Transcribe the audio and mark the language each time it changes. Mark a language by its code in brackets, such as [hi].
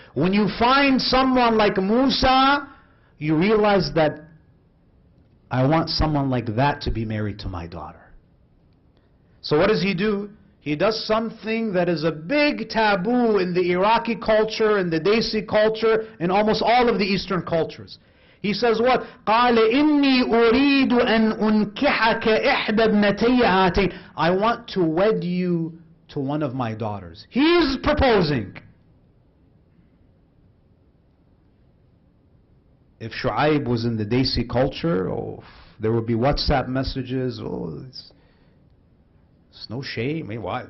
[en] When you find someone like Musa, you realize that I want someone like that to be married to my daughter. So what does he do? He does something that is a big taboo in the Iraqi culture, in the Desi culture, in almost all of the Eastern cultures. He says what? [ar] قَالَ إِنِّي أُرِيدُ أَنْ أُنْكِحَكَ إِحْدَى ابْنَتَيَّ هَاتَيْنِ. [en] I want to wed you to one of my daughters. He's proposing. If Shu'aib was in the Desi culture, there would be WhatsApp messages. It's no shame. Why?